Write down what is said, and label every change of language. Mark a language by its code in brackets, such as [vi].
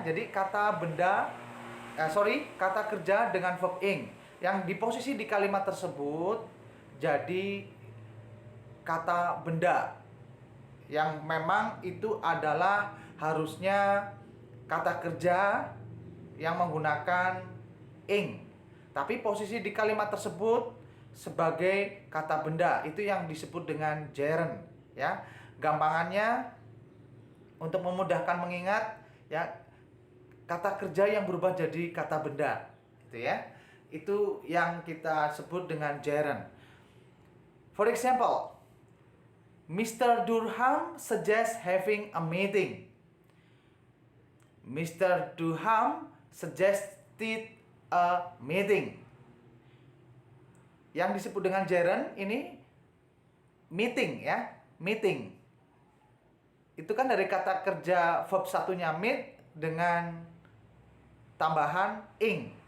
[id] Jadi kata benda, kata kerja dengan verb ing yang di posisi di kalimat tersebut jadi kata benda yang memang itu adalah harusnya kata kerja yang menggunakan ing, tapi posisi di kalimat tersebut sebagai kata benda, itu yang disebut dengan gerund, ya. Gampangannya untuk memudahkan mengingat, ya, kata kerja yang berubah jadi kata benda, itu ya. Itu yang kita sebut dengan gerund. [en] For example, Mr. Durham suggests having a meeting. Mr. Durham suggested a meeting. [id] Yang disebut dengan gerund ini meeting ya, meeting. Itu kan dari kata kerja verb satunya meet dengan tambahan ing.